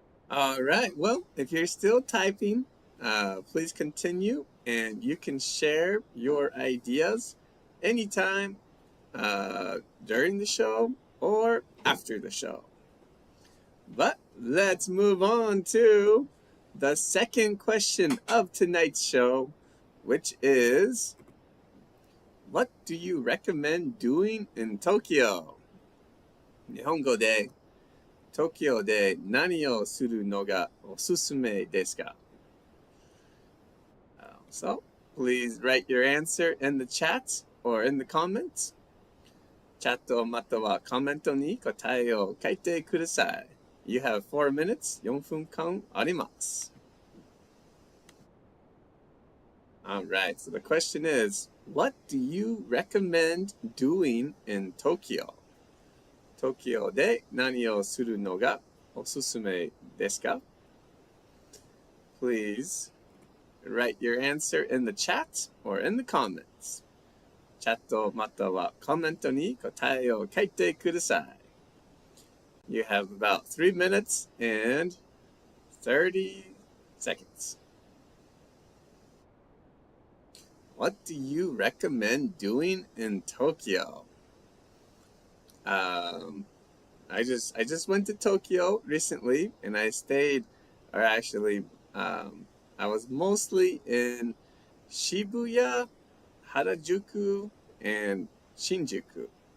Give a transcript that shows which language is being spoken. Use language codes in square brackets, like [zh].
[en] All right. Well, if you're still typing, please continue, and you can share your ideas anytime during the show or after the show. But let's move on to the second question of tonight's show, which is, what do you recommend doing in Tokyo? [ja] 日本語で東京で何をするのがおすすめですか? [en] So, please write your answer in the chat or in the comments. [ja] チャットまたはコメントに答えを書いてください. [en] You have 4 minutes, [ja] 4分間あります. [en] Alright, so the question is, what do you recommend doing in Tokyo? [ja] 東京で何をするのがおすすめですか? [en] Please write your answer in the chat or in the comments. [ja] チャットまたはコメントに答えを書いてください. [en] You have about 3 minutes and 30 seconds. What do you recommend doing in Tokyo? I just went to Tokyo recently, and I stayed, or actually, I was mostly in Shibuya, Harajuku, and Shinjuku.